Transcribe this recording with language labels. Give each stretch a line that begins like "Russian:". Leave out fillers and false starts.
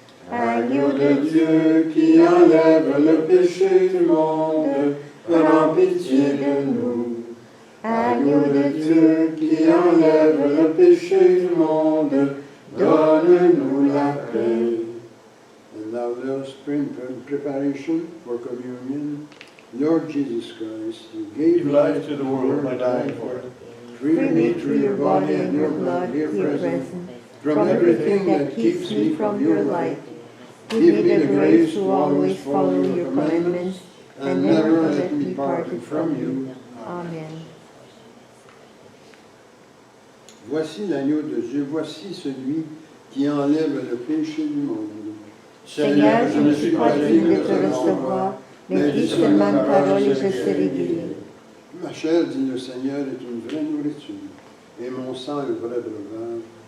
French: Agneau de Dieu qui enlève le péché du monde, prends pitié de nous. Agneau de Dieu qui enlève le péché du monde, donne-nous la paix.
English: And now let us pray in preparation for communion. Lord Jesus Christ, you gave life to the world by dying for it. Free me through your body and your blood, here present, from everything that keeps me from your light. Give me the grace to always follow your commandments and never let me part from you. Amen.
French: Voici l'agneau de Dieu, voici celui qui enlève le péché du monde. Seigneur, je ne suis pas digne de te recevoir, mais dis seulement une parole et je serai guéri. Ma chair, dit le Seigneur, est une vraie nourriture, et mon sang un vrai breuvage.